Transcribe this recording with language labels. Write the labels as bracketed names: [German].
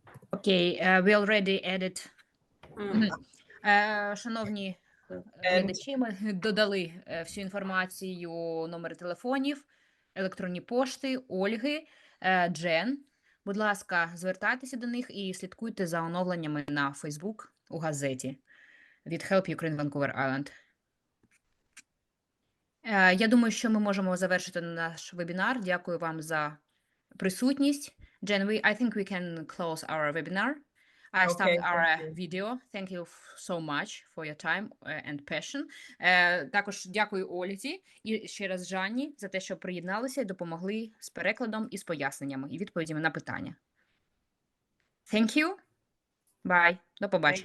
[English] Окей, we already added. [Ukrainian] Шановні глядачі, ми додали всю інформацію, номери телефонів, електронні пошти, Ольги, Джен. Будь ласка, звертайтеся до них і слідкуйте за оновленнями на Facebook у газеті від Help Ukraine Vancouver Island. Я думаю, що ми можемо завершити наш вебінар. Дякую вам за присутність. [English] Jen, I think we can close our webinar. I Okay, stopped our thank you. video. Thank you so much for your time and passion. [Ukrainian] Також дякую Ользі і ще раз Жанні за те, що приєдналися і допомогли з перекладом і з поясненнями і відповідями на питання. [English] Thank you. Bye. [Ukrainian] До побачення.